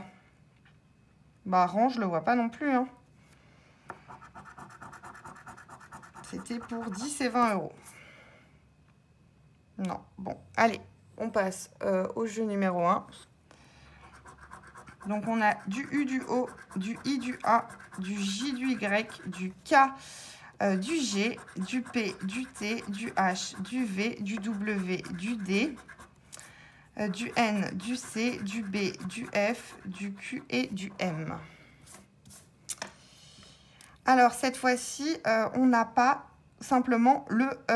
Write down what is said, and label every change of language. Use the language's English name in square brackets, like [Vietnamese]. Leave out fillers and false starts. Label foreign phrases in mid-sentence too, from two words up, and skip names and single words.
[French] Bah, rang, je le vois pas non plus. Hein. C'était pour 10 et 20 €. Non. Bon, allez, on passe au jeu numéro 1. Donc, on a du U, du O, du I, du A, du J, du Y, du K, du G, du P, du T, du H, du V, du W, du D, du N, du C, du B, du F, du Q et du M. Alors, cette fois-ci, on n'a pas simplement le E.